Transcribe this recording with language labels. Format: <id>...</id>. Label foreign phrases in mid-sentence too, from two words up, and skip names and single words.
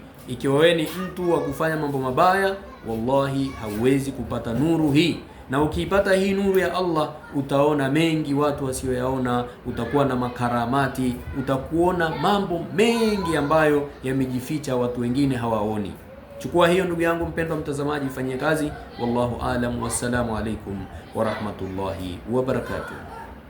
<sw>Ikiwa wewe ni mtu wa kufanya mambo mabaya, wallahi hauwezi kupata nuru hii. Na ukiipata hii nuru ya Allah, utaona mengi watu wasioyaona, utakuwa na makaramati, utakuona mambo mengi ambayo yamejificha watu wengine hawaoni. Chukua hiyo ndugu yangu mpendwa mtazamaji, fanyie kazi.</sw> <ar>والله أعلم والسلام عليكم ورحمة الله وبركاته.</ar>